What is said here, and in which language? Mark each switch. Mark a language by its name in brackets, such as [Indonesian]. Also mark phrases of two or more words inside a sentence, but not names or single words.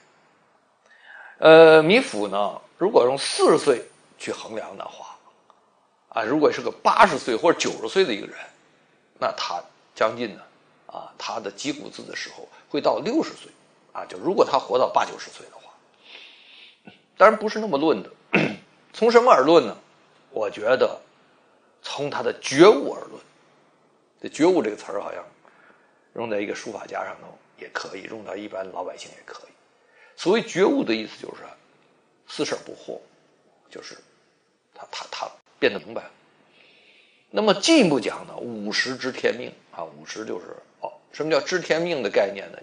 [Chinese] 米芾呢，如果用40歲去衡量的话如果是個80歲或者90歲的一個人，那他將近呢他的擊鼓字的時候會到60歲就如果他活到80、90歲的話，當然不是那麼論的。從什麼而論呢？我覺得從他的覺悟而論。這覺悟這個詞兒好像用在一個書法家上頭也可以，用到一般老百姓也可以。所謂覺悟的意思就是似是而不惑，就是他變得明白了。那麼進一步講呢，50知天命50就是什麼叫知天命的概念呢？